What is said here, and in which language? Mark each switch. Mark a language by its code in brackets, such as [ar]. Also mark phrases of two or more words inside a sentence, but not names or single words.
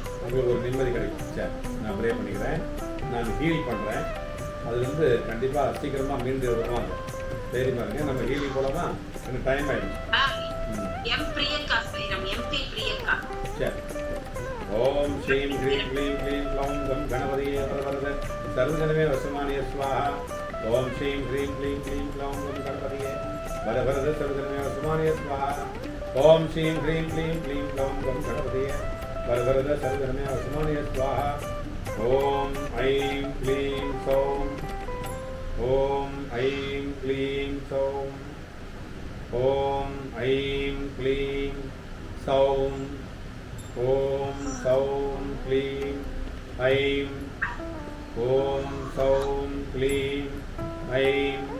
[ta] உங்களுக்கு ஒரு நிம்மதி கிடைக்கும். சரி, நான் ப்ரே பண்ணிக்கிறேன், நான் ஹீல் பண்றேன். அதுல இருந்து கண்டிப்பா சீக்கிரமா மீண்டு வருவாங்க. தைரியமா இருங்க. நம்ம ஹீலிங் போலமா எனக்கு டைம் ஆயிடும். எம் பிரியங்கா சாய்ராம். எம்பி பிரியங்கா. சரி. [sa] ॐ श्रीं ह्रीं क्लीं क्लीं क्लौं गं गणपतये वरवरद सर्वजनमे वसमानय स्वाहा. ॐ श्रीं ह्रीं क्लीं क्लीं क्लौं गं गणपतये वरवरद सर्वजनमे वसमानय स्वाहा. ॐ श्रीं ह्रीं क्लीं क्लीं क्लौं गं गणपतये वरवरद सर्वजनमे वसमानय स्वाहा. ॐ ऐं क्लीं सौं ॐ ऐं क्लीं सौं ॐ ऐं क्लीं सौं ॐ सौं क्लीं ऐं ॐ सौं क्लीं ऐं